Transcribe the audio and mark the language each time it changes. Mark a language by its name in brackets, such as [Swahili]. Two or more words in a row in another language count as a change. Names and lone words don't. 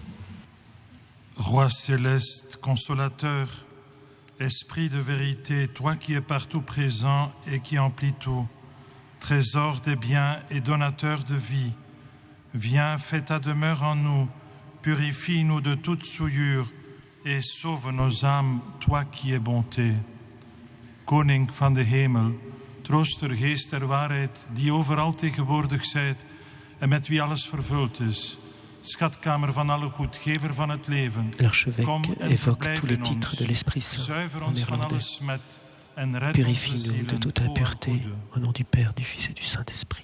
[French] Roi céleste, consolateur, Esprit de vérité, toi qui es partout présent et qui emplis tout, trésor des biens et donateur de vie, viens, fais ta demeure en nous, purifie-nous de toute souillure et sauve nos âmes, toi qui es bonté. [Dutch] Koning van de hemel, trooster, geest der waarheid, die overal tegenwoordig zijt en met wie alles vervuld is. Schatkamer van alle goed, gever van het leven. [French] L'archevêque évoque tous les titres de l'Esprit Saint [Dutch] Zuiver en ons van alle [French] néerlandais. [Dutch] smet en red onze [French] Purifie-nous de [Dutch] zielen, [French] toute [Dutch] o [French] impureté, [Dutch] goede. [French] au nom du Père, du Fils et du Saint-Esprit.